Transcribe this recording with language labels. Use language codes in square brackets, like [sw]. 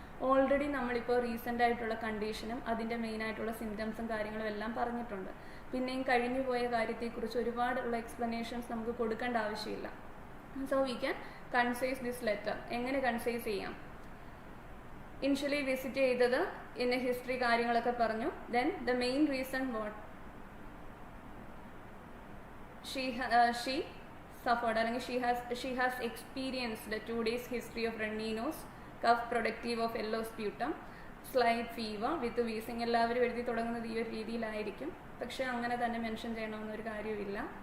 [ml] Already നമ്മളിപ്പോൾ recent ആയിട്ടുള്ള കണ്ടീഷനും അതിൻ്റെ മെയിനായിട്ടുള്ള സിംറ്റംസും കാര്യങ്ങളും എല്ലാം പറഞ്ഞിട്ടുണ്ട്. പിന്നെയും കഴിഞ്ഞു പോയ കാര്യത്തെക്കുറിച്ച് ഒരുപാടുള്ള എക്സ്പ്ലനേഷൻസ് നമുക്ക് കൊടുക്കേണ്ട ആവശ്യമില്ല. [en] So we can concise this letter. [ml] എങ്ങനെ കൺസൈസ് ചെയ്യാം? ഇനിഷ്യലി വിസിറ്റ് ചെയ്തത് ഇന്ന ഹിസ്റ്ററി കാര്യങ്ങളൊക്കെ പറഞ്ഞു. [en] Then the main reason what she suffered, അല്ലെങ്കിൽ she has experienced the 2 days history of runny nose, cough productive of yellow sputum, slight fever with wheezing. [ml] എല്ലാവരും എഴുതി തുടങ്ങുന്നത് ഈ ഒരു രീതിയിലായിരിക്കും, പക്ഷെ അങ്ങനെ തന്നെ മെൻഷൻ ചെയ്യണമെന്നൊരു കാര്യമില്ല.